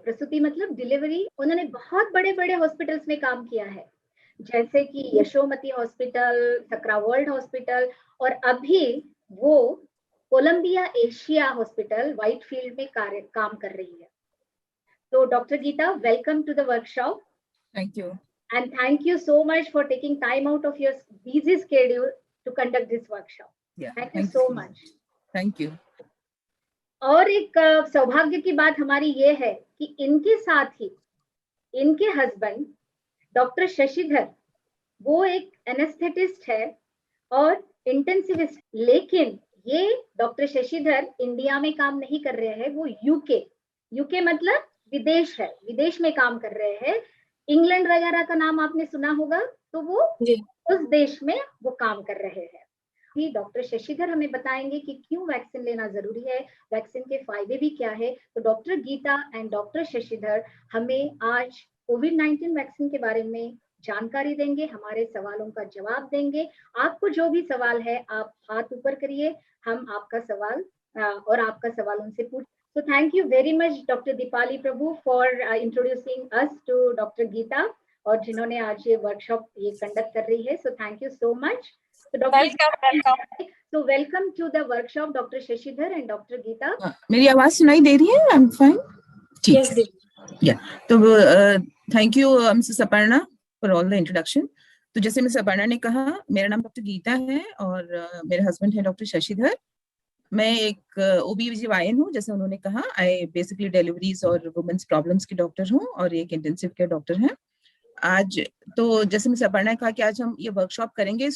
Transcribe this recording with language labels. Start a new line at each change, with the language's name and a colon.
Hindi: प्रसूति मतलब डिलीवरी। उन्होंने बहुत बड़े बड़े हॉस्पिटल्स में काम किया है, जैसे कि Yashomati hospital, Sakra world hospital, और अभी वो कोलंबिया एशिया हॉस्पिटल व्हाइटफील्ड में काम कर रही है। तो doctor Gita,
English: Welcome to the workshop. Thank you. And thank you so much for taking time out of your busy schedule to conduct this workshop. Yeah. Thank you so much. Thank you.
Hindi: और एक सौभाग्य की बात हमारी ये है कि इनके साथ ही इनके हस्बैंड डॉक्टर शशिधर, वो एक एनेस्थेटिस्ट है और इंटेंसिविस्ट। लेकिन ये डॉक्टर शशिधर इंडिया में काम नहीं कर रहे हैं, वो यूके मतलब विदेश है, विदेश में काम कर रहे हैं। इंग्लैंड वगैरह का नाम आपने सुना होगा, तो वो उस देश में वो काम कर रहे हैं। डॉक्टर शशिधर हमें बताएंगे कि क्यों वैक्सीन लेना जरूरी है, वैक्सीन के फायदे भी क्या है। तो doctor Gita and doctor Shashidhar हमें आज कोविड-19 वैक्सीन के बारे में जानकारी देंगे, हमारे सवालों का जवाब देंगे। आपको जो भी सवाल है आप हाथ ऊपर करिए, हम आपका सवाल और आपका सवाल उनसे पूछ।
English: So thank you very much Dr. Dipali Prabhu for introducing us to Dr.
Hindi: Geeta, और जिन्होंने आज ये वर्कशॉप ये कंडक्ट कर रही है।
English: So thank you so much. So Welcome. So welcome to the workshop Dr. Shashidhar and Dr. Geeta.
Hindi: मेरी आवाज सुनाई दे रही है?
English: I'm fine. ठीक। Yeah. तो thank you Mrs. Aparna for all the introduction.
Hindi: तो जैसे मिस अपर्णा ने कहा, मेरा नाम डॉक्टर गीता है और मेरे हस्बैंड है डॉक्टर शशिधर। मैं एक ओबीजीवायन हूँ, जैसे उन्होंने कहा। आई बेसिकली डिलीवरीज और वुमेन्स प्रॉब्लम्स की डॉक्टर हूँ और एक इंटेंसिव केयर डॉक्टर हैं। आज तो जैसे मिस अपर्णा ने कहा कि आज हम ये वर्कशॉप करेंगे।